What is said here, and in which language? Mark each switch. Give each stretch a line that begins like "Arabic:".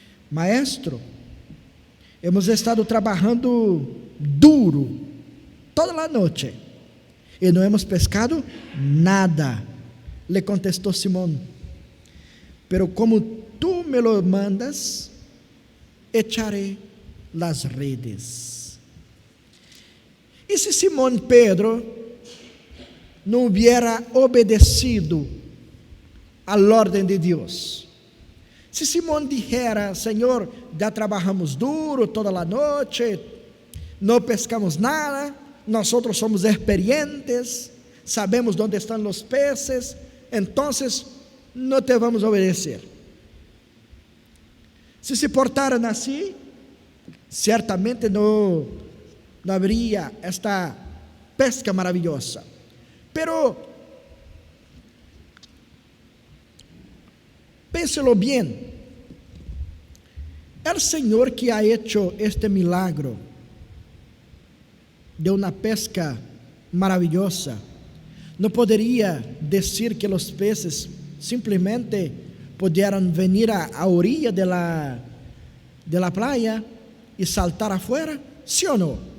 Spanish: Maestro, hemos estado trabajando duro toda la noche y no hemos pescado nada. Le contestó Simón: pero como tú me lo mandas, echaré las redes.
Portuguese: E se Simón Pedro não hubiera obedecido à ordem de Deus?
Spanish: Se Simón dijera:
Portuguese: Senhor, já trabalhamos duro toda a noite, não pescamos nada, nós somos experientes, sabemos onde estão os peces, então não te vamos obedecer. Se portaram assim, certamente não haveria esta pesca maravilhosa.
Spanish: Pero pénselo bien, el Señor que ha hecho este milagro de una pesca maravillosa, no podría decir que los peces simplemente pudieran venir a orilla de la playa y saltar afuera, ¿sí o no?